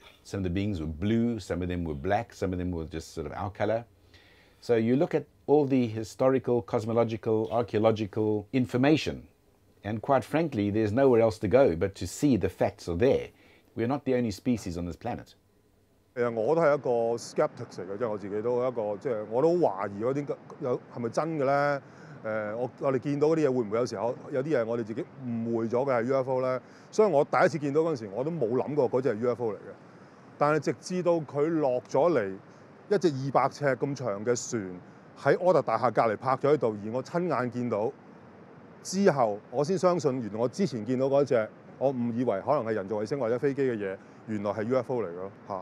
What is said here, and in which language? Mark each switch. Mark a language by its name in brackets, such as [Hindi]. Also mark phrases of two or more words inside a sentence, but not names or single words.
[English] Some of the beings were blue, some of them were black, some of them were just sort of our color. So you look at all the historical, cosmological, archaeological information, and quite frankly, there's nowhere else to go but to see the facts are there. We're not the only species on this planet. [Cantonese] 我都係一個 skeptic 嚟嘅，即係我自己都一個即係我都懷疑嗰啲有係咪真嘅咧？我哋見到嗰啲嘢會唔會有時候有啲嘢我哋自己誤會咗嘅係 UFO 咧？所以我第一次見到嗰陣時，我都冇諗過嗰隻係 UFO 嚟嘅。但係直至到佢落咗嚟一隻200尺咁長嘅船喺柯特大廈隔離泊咗喺度，而我親眼見到之後，我先相信原來我之前見到嗰隻我誤以為可能係人造衛星或者飛機嘅嘢，原來係 UFO 嚟嘅咯嚇。